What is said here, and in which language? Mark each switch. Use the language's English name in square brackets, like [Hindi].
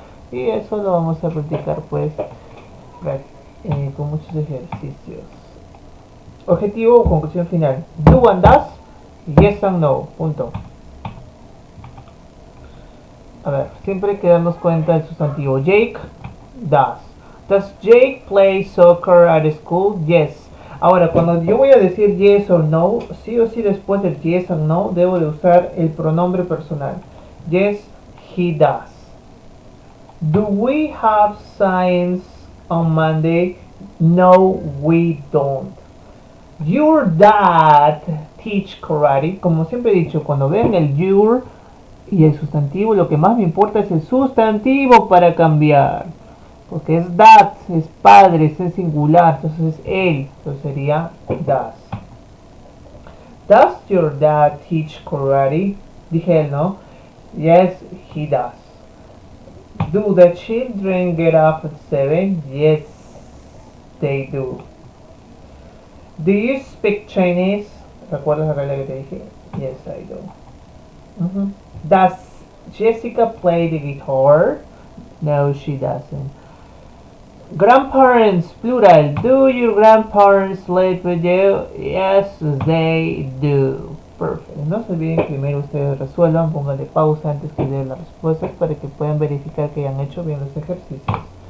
[Spanish] Y eso lo vamos a practicar pues con muchos ejercicios. Objetivo o conclusión final. [English] Do and does. Yes and no. [Spanish] Punto. A ver, siempre hay que darnos cuenta del sustantivo. [English] Jake does. Does Jake play soccer at school? Yes. [Spanish] Ahora, cuando yo voy a decir [English] yes or no, [Spanish] sí o sí después del [English] yes and no, [Spanish] debo de usar el pronombre personal. [English] Yes, he does. Do we have science on Monday? No, we don't. Your dad teach karate. [Spanish] Como siempre he dicho, cuando ven el your y el sustantivo, lo que más me importa es el sustantivo para cambiar. Porque es that, es padre, es en singular, entonces es él. Entonces sería does. [English] Does your dad teach karate? [Spanish] Dije él, ¿no? [English] Yes, he does. Do the children get up at 7? Yes, they do. Do you speak Chinese? [Spanish] ¿Recuerdas la regla que te dije? [English] Yes, I do. Does Jessica play the guitar? No, she doesn't. Grandparents, plural. Do your grandparents live with you? Yes, they do. Perfect. [Spanish] No se olviden que primero ustedes resuelvan, pónganle pausa antes que den las respuestas para que puedan verificar que hayan hecho bien los ejercicios.